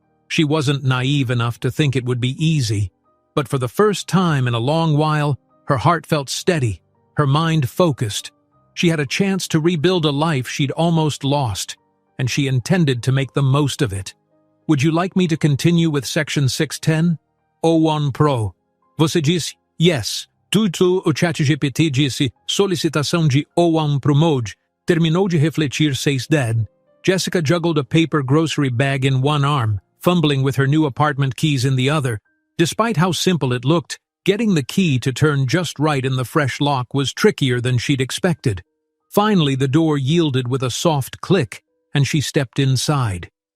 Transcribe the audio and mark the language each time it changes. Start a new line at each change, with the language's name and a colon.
English: She wasn't naive enough to think it would be easy, but for the first time in a long while, her heart felt steady, her mind focused. She had a chance to rebuild a life she'd almost lost, and she intended to make the most of it. Would you like me to continue with section 610?
Portuguese: O1 Pro. Você disse yes. Tudo o ChatGPT disse solicitação de O1 Promote. Terminou de refletir 610.
English: Jessica juggled a paper grocery bag in one arm, fumbling with her new apartment keys in the other. Despite how simple it looked, getting the key to turn just right in the fresh lock was trickier than she'd expected. Finally, the door yielded with a soft click, and she stepped inside.